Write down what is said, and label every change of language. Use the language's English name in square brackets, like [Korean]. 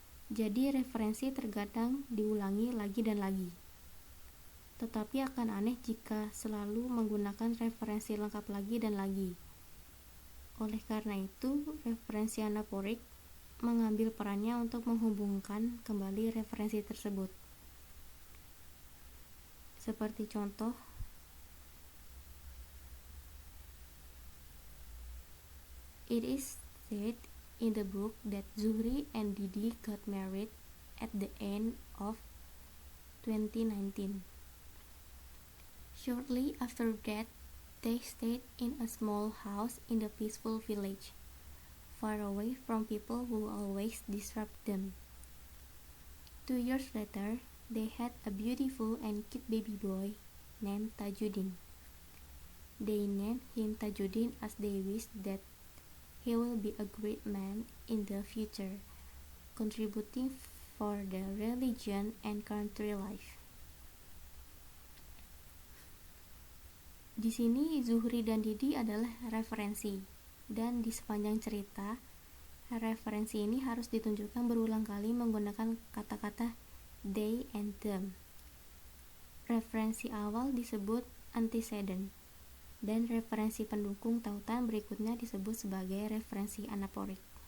[Indonesian] Jadi referensi terkadang diulangi lagi dan lagi. Tetapi akan aneh jika selalu menggunakan referensi lengkap lagi dan lagi. Oleh karena itu, referensi anaporik mengambil perannya untuk menghubungkan kembali referensi tersebut. Seperti contoh, [English] it is said in the book that Zuhri and Didi got married at the end of 2019. Shortly after that, they stayed in a small house in the peaceful village, far away from people who always disrupt them. 2 years later, they had a beautiful and cute baby boy named Tajuddin. They named him Tajuddin as they wished that he will be a great man in the future, contributing for the religion and country life. [Indonesian] Di sini Zuhri dan Didi adalah referensi, dan di sepanjang cerita, referensi ini harus ditunjukkan berulang kali menggunakan kata-kata they and them. Referensi awal disebut antecedent, dan referensi pendukung tautan berikutnya disebut sebagai referensi anaporik.